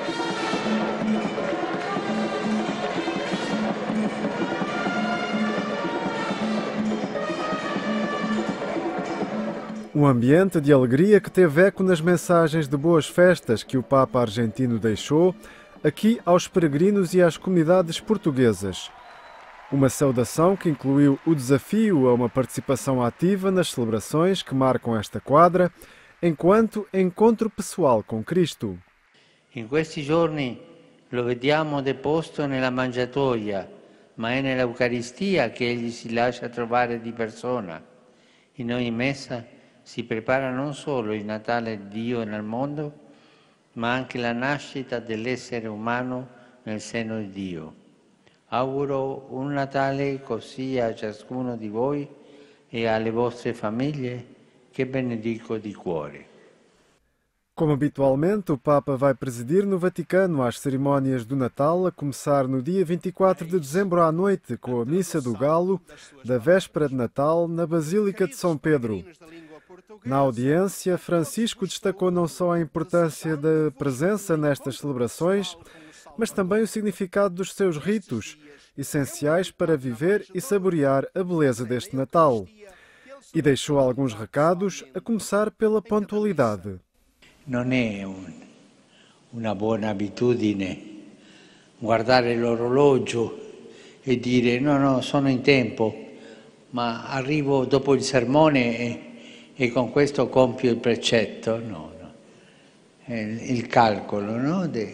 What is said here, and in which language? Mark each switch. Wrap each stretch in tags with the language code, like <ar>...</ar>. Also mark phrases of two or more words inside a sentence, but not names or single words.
<pt>Um ambiente de alegria que teve eco nas mensagens de boas festas que o Papa argentino deixou aqui aos peregrinos e às comunidades portuguesas. Uma saudação que incluiu o desafio a uma participação ativa nas celebrações que marcam esta quadra, enquanto encontro pessoal com Cristo.</pt> <it>In questi giorni lo vediamo deposto nella mangiatoia, ma è nell'Eucaristia che egli si lascia trovare di persona. In ogni messa si prepara non solo il Natale di Dio nel mondo, ma anche la nascita dell'essere umano nel seno di Dio. Auguro un Natale così a ciascuno di voi e alle vostre famiglie che benedico di cuore.</it> <pt>Como habitualmente, o Papa vai presidir no Vaticano às cerimónias do Natal, a começar no dia 24 de dezembro à noite, com a Missa do Galo, da véspera de Natal, na Basílica de São Pedro. Na audiência, Francisco destacou não só a importância da presença nestas celebrações, mas também o significado dos seus ritos, essenciais para viver e saborear a beleza deste Natal. E deixou alguns recados, a começar pela pontualidade.</pt> <it>Non è una buona abitudine guardare l'orologio e dire no, sono in tempo, ma arrivo dopo il sermone e con questo compio il precetto. No. È il calcolo, no?</it>